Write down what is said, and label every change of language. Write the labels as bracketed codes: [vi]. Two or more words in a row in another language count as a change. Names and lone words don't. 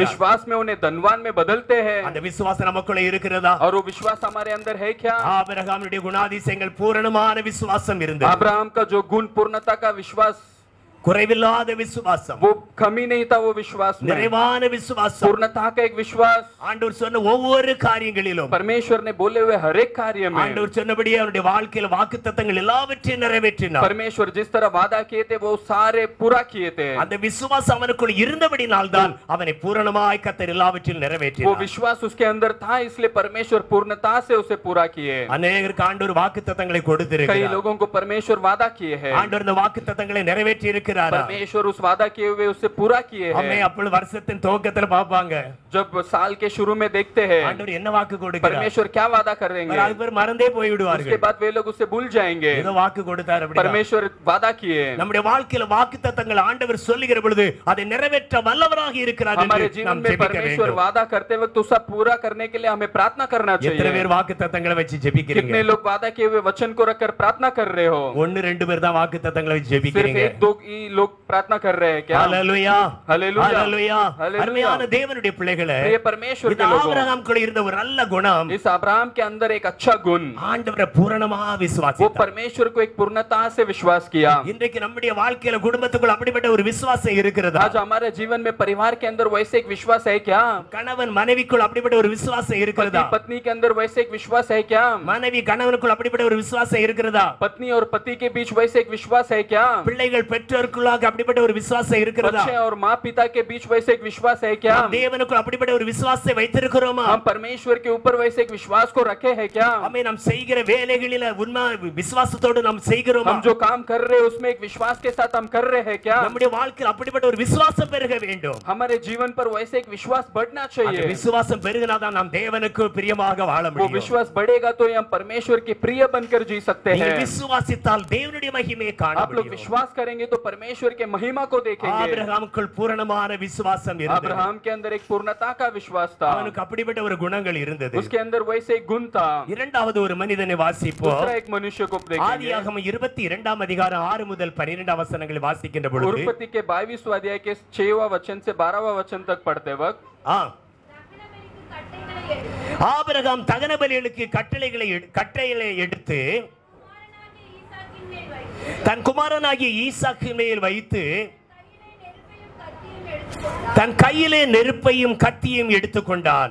[hi] विश्वास में उन्हें धनवान में बदलते हैं. [ta] அந்த விசுவாசம் நமக்குள்ள இருக்கிறதா? [hi] और वो विश्वास हमारे अंदर है क्या? [ta] ஆபிரகாமுடைய குணாதிசயங்கள் பூரணமான விசுவாசம் இருந்தது. [hi] अब्राहम का जो गुण पूर्णता का विश्वास, [ta] குறைவில்லாத விசுவாசம், [hi] वो कमी नहीं था वो विश्वास में, [ta] நிறைவான விசுவாசம், [hi] पूर्णता का एक विश्वास. [ta] ஆண்டவர் சொன்ன ஒவ்வொரு காரியங்களிலும் [hi] परमेश्वर ने बोले हुए हर एक कार्य में [ta] ஆண்டவர் சொன்னபடியே அவருடைய வாழ்க்கையில் வாக்குத்தத்தங்கள் எல்லாவற்றையும் நிறைவேற்றினார். [hi] परमेश्वर जिस तरह वादा किए थे वो सारे पूरा किए थे. [ta] அந்த விசுவாசம் அவனுக்குள் இருந்தபடினால் தான் அவனை பூரணமாய் கர்த்தர் எல்லாவற்றையும் [hi] वो [ta] நிறைவேற்றினார். [hi] विश्वास उसके अंदर था इसलिए परमेश्वर पूर्णता से उसे पूरा किए. [ta] அநேகருக்கு ஆண்டவர் வாக்குத்தத்தங்களை [hi] कई [ta] கொடுத்திருக்கிறார். [hi] लोगों को परमेश्वर वादा किए हैं. [ta] ஆண்டவர் இந்த வாக்குத்தத்தங்களை நிறைவேற்றி இருக்கிறார். இருக்கிறாரா? [hi] परमेश्वर उस वादा किए हुए उससे पूरा किए [ta] ஆமே [hi] हैं। [ta] அப்பொழுது வருஷத்தின் துவக்கத்துல பாப்பாங்க [hi] जब साल के शुरू में देखते हैं [ta] ஆண்டவர் என்ன வாக்கு கொடுக்கிறார், [hi] परमेश्वर क्या वादा कर रहे हैं, [ta] அதுக்கு பேர் மறந்தே போய் [hi] उसके [ta] விடுவார்கள். [hi] बाद वे लोग उससे भूल जाएंगे। [ta] ஏதோ வாக்கு கொடுத்தார் அப்படி. [hi] परमेश्वर वादा किए। [ta] நம்முடைய வாழ்க்கையில வாக்குத்தத்தங்கள் ஆண்டவர் சொல்லுகிற பொழுது அதை நிறைவேற்ற வல்லவராக இருக்கிறார் [hi] हमारे [ta] என்று [hi] जीवन [ta] நாம் [hi] में [ta] ஜெபிக்க [hi] परमेश्वर [ta] வேண்டும். [hi] वादा करते वक्त उसका पूरा करने के लिए हमें प्रार्थना करना [ta] எத்தனை [hi] चाहिए। [ta] பேர் வாக்குத்தத்தங்களை வச்சு ஜெபிக்கிறீங்க? [hi] कितने लोग वादा किए हुए वचन को रखकर प्रार्थना कर रहे हो? [ta] ஒன்னு ரெண்டு பேர் தான் வாக்குத்தத்தங்களை வச்சு [hi] सिर्फ [ta] ஜெபிக்கிறீங்க. [hi] एक दो ही लोग प्रार्थना कर रहे हैं क्या? [ta] ஹalleluya [hi] हालेलुया। [ta] ஹalleluya. [hi] हालेलुया। [ta] அருமையான தேவனுடைய பிள்ளைகளே, [hi] प्रिय परमेश्वर [ta] இது [hi] के लोगों, [ta] ஆபிரகாமுக்குள்ள இருந்த ஒரு நல்ல குணம், [hi] इस अब्राहम के अंदर एक अच्छा गुण, [ta] ஆண்டவரை பூரணமா [hi] वो [ta] விசுவாசித்தார். [hi] परमेश्वर को एक पूर्णता से विश्वास किया। [ta] இன்றைக்கு நம்முடைய வாழ்க்கையில குடும்பத்துக்குள்ள அப்படிப்பட்ட ஒரு விசுவாசம் இருக்கிறதா? [hi] आज हमारे जीवन में परिवार के अंदर वैसे एक विश्वास है क्या? [ta] கணவன் மனைவிக்குள்ள அப்படிப்பட்ட ஒரு விசுவாசம் இருக்கிறதா? [hi] पति पत्नी के अंदर वैसे एक विश्वास है क्या? [ta] மனைவி கணவனுக்குள்ள அப்படிப்பட்ட ஒரு விசுவாசம் இருக்கிறதா? [hi] पत्नी और पति के बीच वैसे एक विश्वास है क्या? [ta] பிள்ளைகள் பெற்றோருக்குள்ளாக அப்படிப்பட்ட ஒரு விசுவாசம் இருக்கிறதா? [hi] बच्चे और माँ पिता के बीच वैसे एक विश्वास है क्या? [ta] நாம் தேவனுக்குள்ள அப்படிப்பட்ட ஒரு விசுவாசத்தை வைத்திருக்கிறோமா? [hi] हम परमेश्वर के ऊपर वैसे एक विश्वास को रखे हैं क्या? [ta] ஆமே நாம் செய்கிற வேலைகளில உண்மை விசுவாசத்தோடு நாம் செய்கிறோமா? [hi] हम जो काम कर रहे हैं उसमें एक विश्वास के साथ हम कर रहे हैं क्या? [ta] நம்முடைய வாழ்க்கையில் அப்படிப்பட்ட ஒரு விசுவாசம் பெருக வேண்டும். [hi] हमारे जीवन पर वैसे एक विश्वास बढ़ना [ta] அந்த [hi] चाहिए। [ta] விசுவாசம் பெருகினாதான் நாம் தேவனுக்கு பிரியமாக வாழ [hi] वो [ta] முடியும். [hi] विश्वास बढ़ेगा तो हम परमेश्वर के प्रिय बनकर जी सकते [ta] நீங்கள் [hi] हैं। [ta] விசுவாசித்தால் தேவனுடைய மகிமையை காண [hi] आप लोग [ta] முடியும். [hi] विश्वास करेंगे तो परमेश्वर के महिमा को देखेंगे। [ta] ஆபிரகாமுக்குள் பூரணமான விசுவாசம் இருந்தது. [hi] अब्राहम के अंदर एक पूर्णता का विश्वास था, [ta] அவனுக்கு அப்படிப்பட்ட ஒரு குணங்கள் இருந்தது. [hi] उसके अंदर वैसे एक गुण था। [ta] இரண்டாவது ஒரு மனிதனை வாசிப்போம். [hi] दूसरा एक मनुष्य को देखेंगे। [ta] ஆதியாகமம் 22 அதிகாரம் 6 முதல் 12 வசனங்களை வாசிக்கின்ற பொழுது, [hi] उत्पत्ति के 22वें अध्याय के 6वां वचन से 12वां वचन तक पढ़ते वक्त, [ta] ஆபிரகாம் தகன பலிகளுக்கு கட்டளைகளை எடுத்து தன் குமாரனாகிய ஈசாக்கின் மேல் வைத்து தன் கையிலே நெருப்பையும் கத்தியும் எடுத்துக்கொண்டான்.